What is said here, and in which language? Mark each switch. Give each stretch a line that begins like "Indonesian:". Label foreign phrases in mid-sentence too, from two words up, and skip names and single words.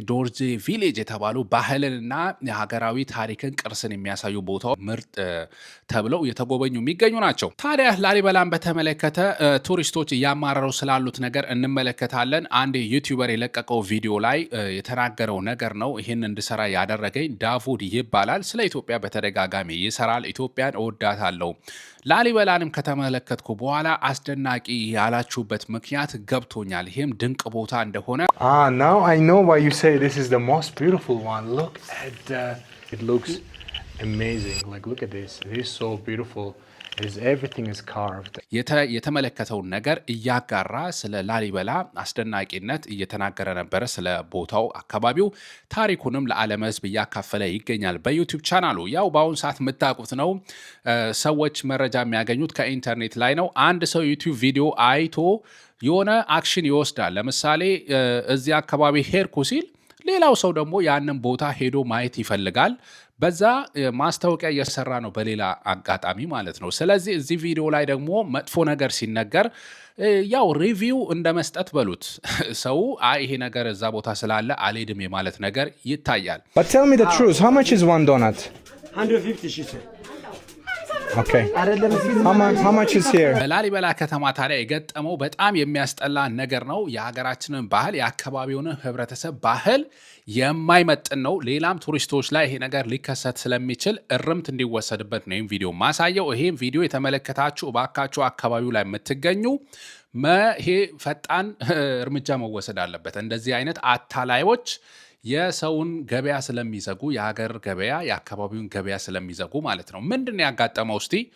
Amharic: ዶርዜ ቪሌጅ የተባሉ ባህልንና የሀገራዊ ታሪክን ቅርስን የሚያሳዩ ቦታዎች ምርጥ ተብለው እየተጎበኙ የሚገኙ ናቸው። ታዲያ ላሊበላን በተመለከተ ቱሪስቶች እያማረሩ ስላሉት ነገር እንመለከታለን። አንድ ዩቲዩበር የለቀቀው ቪዲዮ ላይ የተናገረው ነገር ነው ይህን እንድሰራ ያደረገኝ። ዳፉድ ይባላል። ስለ ኢትዮጵያ በተደጋጋሚ ይሰራል። ኢትዮጵያን እወዳታለሁ። ላሊበላንም ከተመለከትኩ በኋላ አስደናቂ ያላችሁበት ምክንያት ገብቶኛል። ይህም ድንቅ ቦታ እንደሆነ
English: Now I know why you say this is the most beautiful one. Look at it looks amazing. Like look at this. It is so beautiful. Everything is carved.
Amharic: የተመለከተውን ነገር እያጋራ ስለ ላሊበላ አስደናቂነት እየተናገረ ነበረ። ስለ ቦታው አካባቢው ታሪኩንም ለዓለም ሕዝብ እያካፈለ ይገኛል በዩቲዩብ ቻናሉ። ያው በአሁኑ ሰዓት የምታውቁት ነው። ሰዎች መረጃ የሚያገኙት ከኢንተርኔት ላይ ነው። አንድ ሰው ዩቲዩብ ቪዲዮ አይቶ የሆነ አክሽን ይወስዳል። ለምሳሌ እዚህ አካባቢ ሄድኩ ሲል ሌላው ሰው ደግሞ ያንን ቦታ ሄዶ ማየት ይፈልጋል። በዛ ማስታወቂያ እየሰራ ነው በሌላ አጋጣሚ ማለት ነው። ስለዚህ እዚህ ቪዲዮ ላይ ደግሞ መጥፎ ነገር ሲነገር ያው ሪቪው እንደ መስጠት በሉት ሰው ይሄ ነገር እዛ ቦታ ስላለ አልሄድም የማለት ነገር ይታያል።
English: But tell me the truth, how much is one donut? 150 she said. Okay. How much is here?
Amharic: በላሊበላ ከተማ ታዲያ የገጠመው በጣም የሚያስጠላ ነገር ነው። የሀገራችንን ባህል የአካባቢውን ህብረተሰብ ባህል የማይመጥን ነው። ሌላም ቱሪስቶች ላይ ይሄ ነገር ሊከሰት ስለሚችል እርምት እንዲወሰድበት ነው ይህም ቪዲዮ ማሳየው። ይሄም ቪዲዮ የተመለከታችሁ እባካችሁ አካባቢው ላይ የምትገኙ ይሄ ፈጣን እርምጃ መወሰድ አለበት። እንደዚህ አይነት አታላዮች የሰውን ገበያ ስለሚዘጉ የሀገር ገበያ የአካባቢውን ገበያ ስለሚዘጉ ማለት ነው። ምንድነው ያጋጠመው?